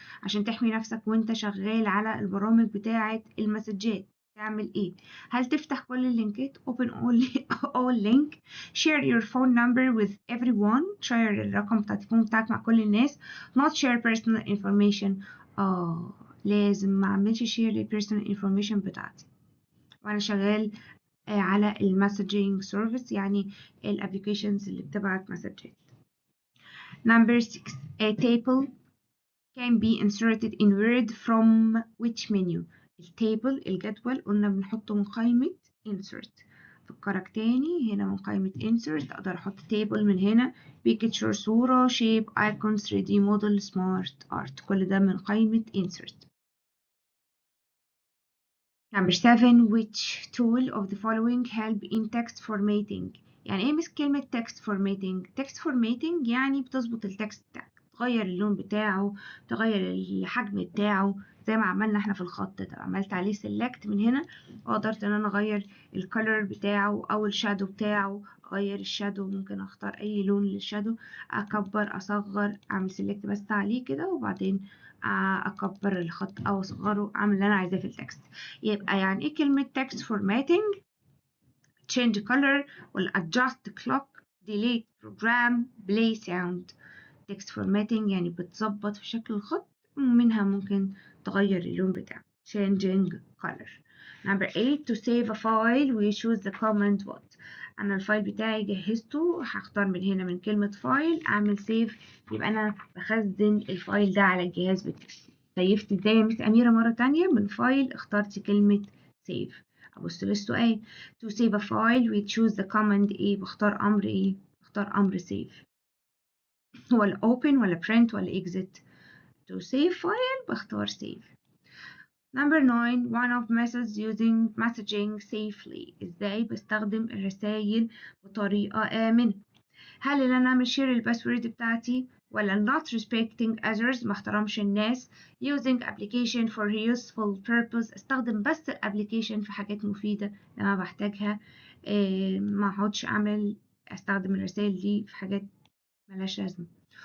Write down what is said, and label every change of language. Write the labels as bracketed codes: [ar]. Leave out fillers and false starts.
[ar] عشان تحمي نفسك وانت شغال على البرامج بتاعة المسجات تعمل ايه؟ هل تفتح كل اللينكات [en] open all link share your phone number with everyone [ar] share الرقم بتاع التليفون بتاعك مع كل الناس [en] not share personal information [ar] لازم ما اعملش [en] share personal information [ar] بتاعتي وانا شغال على المسجing سيرفيس يعني الابليكيشنز اللي بتبعت مسجات. [en] Number 6 a table can be inserted in Word from which menu؟ [ar] التابل الجدول قلنا بنحطه من قائمة [en] insert. [ar] فكرك تاني هنا من قائمة insert أقدر أحط table من هنا picture صورة shape icon 3D model smart art كل ده من قائمة insert. [en] Number 7 which tool of the following help in text formatting؟ [ar] يعني ايه كلمة text formatting؟ text formatting يعني بتظبط التكست بتاعك تغير اللون بتاعه تغير الحجم بتاعه زي ما عملنا احنا في الخط ده عملت عليه select من هنا وقدرت ان انا اغير الكولر بتاعه او الشادو بتاعه اغير الشادو ممكن اختار اي لون للشادو اكبر اصغر اعمل select بس عليه كده وبعدين اكبر الخط او اصغره اعمل اللي انا عايزاه في التكست. يبقى يعني ايه كلمة [en] text formatting؟ change color ولا adjust clock delete program play sound. [ar] text formatting يعني بتظبط في شكل الخط ومنها ممكن تغير اللون بتاعه changing color. [en] Number 8 to save a file we choose the command what؟ [ar] أنا الفايل بتاعي جهزته هختار من هنا من كلمة فايل أعمل save يبقى أنا بخزن الفايل ده على الجهاز بتاعي. سيفت ازاي يا مس أميرة مرة تانية من فايل اخترت كلمة save. أبص للسؤال [en] to save a file we choose the command [ar] ايه بختار أمر ايه؟ بختار أمر save ولا open ولا print ولا exit. [en] to save file [ar] بختار [en] save. Number 9 one of methods using messaging safely [ar] ازاي بستخدم الرسائل بطريقة آمنة؟ هل ان انا اعمل شير الباسورد بتاعتي ولا [en] not respecting others [ar] ما احترمش الناس [en] using application for useful purpose [ar] استخدم بس الابليكيشن في حاجات مفيدة لما بحتاجها ما اقعدش استخدم الرسائل دي في حاجات ملهاش لازمة.